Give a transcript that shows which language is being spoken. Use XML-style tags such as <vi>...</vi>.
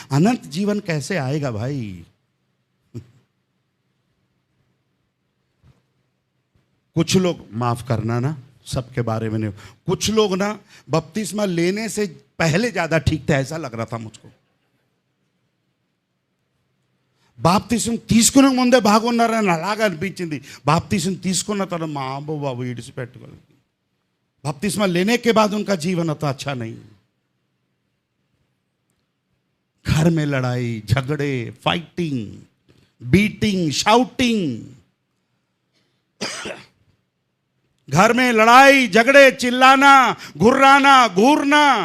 <hi>अनंत जीवन कैसे आएगा भाई? कुछ लोग, माफ करना ना, सबके बारे में नहीं, कुछ लोग ना बपतिस्मा लेने से पहले ज्यादा ठीक थे, ऐसा लग रहा था मुझको।</hi> <te>బాప్తిసం తీసుకునే ముందే బాగున్నారని అలాగా అనిపించింది. బాప్తిసం తీసుకున్న తర్వాత మా బాబు విడిచిపెట్టుకోలేదు.</te> <hi>बपतिस्मा लेने के बाद उनका जीवन तो अच्छा नहीं. घर में लड़ाई झगड़े,</hi> <en>Fighting, beating, shouting.</en> <hi>घर में लड़ाई झगड़े, चिल्लाना, घुर्राना, घूरना.</hi>